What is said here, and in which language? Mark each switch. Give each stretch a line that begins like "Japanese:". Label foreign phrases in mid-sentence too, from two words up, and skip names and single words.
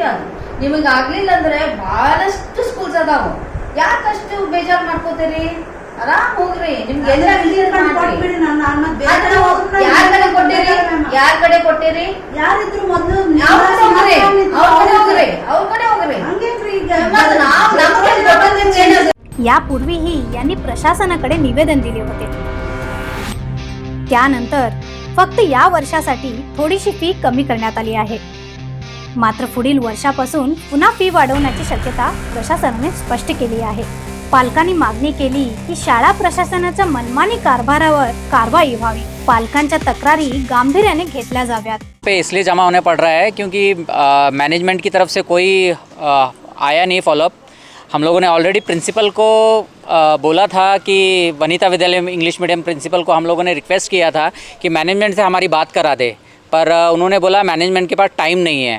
Kannada: ಅದು ನಿಮಗ್ ಆಗ್ಲಿಲ್ಲ ಅಂದ್ರೆ ಬಹಳಷ್ಟು ಸ್ಕೂಲ್ಸ್ ಅದಾವ. ಯಾಕಷ್ಟು ಬೇಜಾರ್ ಮಾಡ್ಕೋತೀರಿ? ಆರಾಮ್ ಹೋಗ್ರಿ. ನಿಮ್ಗೆ ಎಲ್ಲ ಕೊಟ್ಬಿಡಿ. ಯಾರ ಕಡೆ ಕೊಟ್ಟಿರಿ? ಯಾರ ಕಡೆ ಕೊಟ್ಟಿರಿ? ಯಾರಿದ್ರು ಮೊದ್ಲು ಅವ್ರ ಕಡೆ ಹೋಗ್ರಿ, ಅವ್ರ ಕಡೆ ಹೋಗ್ರಿ. ಹಂಗೇನ್ರಿ ಈಗ
Marathi: यापूर्वीही यांनी प्रशासनाकडे निवेदन दिले होते. त्यानंतर फक्त या वर्षासाठी थोडीशी फी कमी करण्यात आली आहे. मात्र पुढील वर्षापासून पुन्हा फी वाढवण्याची शक्यता प्रशासनाने स्पष्ट केली आहे. पालकांनी मागणी केली की शाळा प्रशासनाच्या मनमानी कारभारावर कारवाई व्हावी. पालकांच्या तक्रारी गांभीर्याने घेतल्या जाव्यात.
Hindi: पे इसलिए जमा होने पड़ रहा है क्योंकि मैनेजमेंट की तरफ से कोई आया नहीं फॉलोअप. हम लोगों ने ऑलरेडी प्रिंसिपल को बोला था कि वनिता विद्यालय इंग्लिश मीडियम प्रिंसिपल को हम लोगों ने रिक्वेस्ट किया था कि मैनेजमेंट से हमारी बात करा दे, पर उन्होंने बोला मैनेजमेंट के पास टाइम नहीं है.